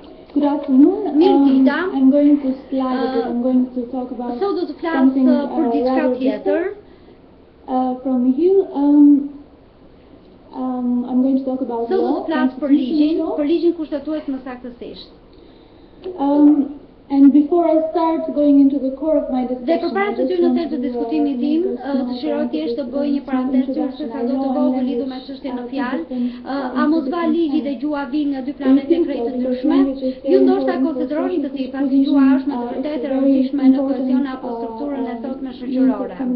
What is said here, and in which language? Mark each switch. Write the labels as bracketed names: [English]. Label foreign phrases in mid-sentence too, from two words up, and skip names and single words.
[English] Good afternoon. [Albanian] Mirëdita. [English] I'm going to slide a bit. I'm going to talk about [Albanian] Sot do të flas [English] something [Albanian] për diçka [English] rather [Albanian] tjetër. [English] different from Hill. I'm going to talk about [Albanian] Sot do [English] law, [Albanian] të flas [English] constitutional [Albanian] për [English] law. [Albanian] ligjin kushtetues më saktësisht. [English] And before I start going into the core of my [Albanian] Dhe [English] discussion, [Albanian] përpara se ty në thelb të diskutimit tim, dëshiroj thjesht të bëj një parantezë se sa do të vogël lidhur me çështjen në fjalë. A mos va ligji dhe gjua vijnë nga dy planete krejt të ndryshme? Ju ndoshta konsideroni të tillë, pasi gjua është me të vërtetë e rëndësishme në kohesion apo strukturën e sotme shoqërore.